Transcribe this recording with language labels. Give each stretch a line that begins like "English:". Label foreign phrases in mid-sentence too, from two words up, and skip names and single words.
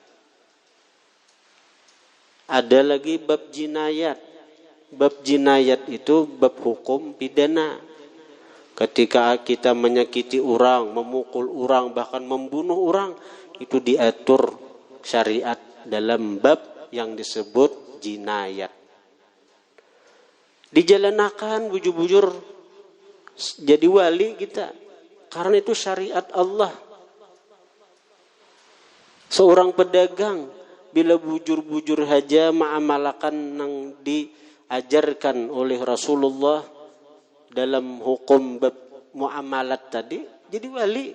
Indonesian: Ada lagi bab jinayat. Bab jinayat itu bab hukum pidana. Ketika kita menyakiti orang, memukul orang, bahkan membunuh orang, itu diatur syariat dalam bab yang disebut jinayat.
Banjar: Dijalanakan bujur-bujur jadi wali kita.
Indonesian: Karena itu syariat Allah. Seorang pedagang bila
Banjar: bujur-bujur haja ma'amalakan
Indonesian: yang diajarkan oleh Rasulullah dalam hukum muamalat tadi, jadi wali.